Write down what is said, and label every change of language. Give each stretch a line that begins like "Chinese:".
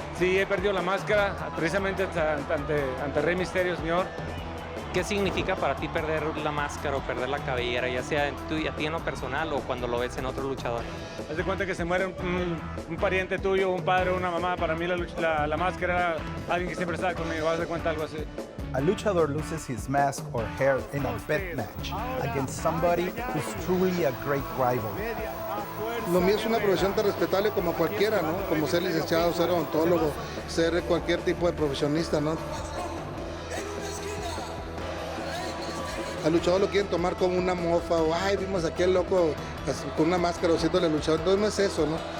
Spanish: Sí, he perdido la máscara precisamente ante Rey Misterio Sr. ¿Qué significa para ti perder la máscara o perder la cabellera, ya sea a ti en lo personal o cuando lo ves en otro luchador? Haz de cuenta que se muere un pariente tuyo, un padre o una mamá. Para mí la máscara era alguien que siempre estaba conmigo. Haz de cuenta algo así.
English: A luchador loses his mask or hair in a bet match against somebody who's truly a great rival.
Spanish: Lo mío es una profesión tan respetable como cualquiera, ¿no? Como ser licenciado, ser odontólogo, ser cualquier tipo de profesionista, ¿no? Al luchador lo quieren tomar como una mofa o, ay, vimos a aquel loco con una máscara o siéndole luchador. Entonces no es eso, ¿no?